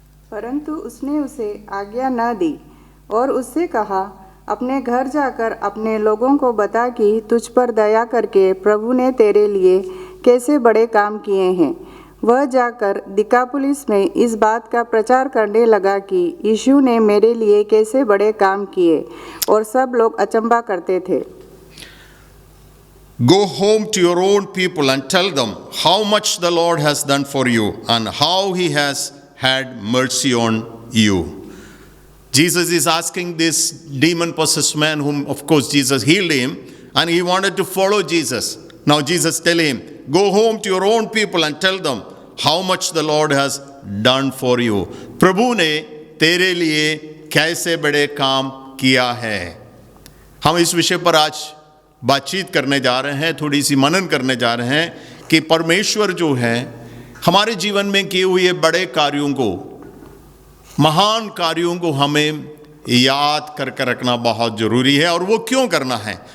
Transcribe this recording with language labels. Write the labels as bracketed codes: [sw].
[hi] परंतु उसने उसे आज्ञा न दी और उससे कहा, अपने घर जाकर अपने लोगों को बता कि तुझ पर दया करके प्रभु ने तेरे लिए कैसे बड़े काम किए हैं। वह जाकर दिकापुलिस में इस बात का प्रचार करने लगा कि यीशु ने मेरे लिए कैसे बड़े काम किए, और सब लोग अचंभा करते थे। [en] Go home to your own people and tell them how much the Lord has done for you and how he has had mercy on you. Jesus is asking this demon-possessed man, whom of course Jesus healed him, and he wanted to follow Jesus. Now Jesus tell him, go home to your own people and tell them how much the Lord has done for you. [hi] प्रभु ने तेरे लिए कैसे बड़े काम किया है। हम इस विषय पर आज बातचीत करने जा रहे हैं, थोड़ी सी मनन करने जा रहे हैं कि परमेश्वर जो है हमारे जीवन में किए हुए बड़े कार्यों को, महान कार्यों को हमें याद करके रखना बहुत जरूरी है। और वो क्यों करना है?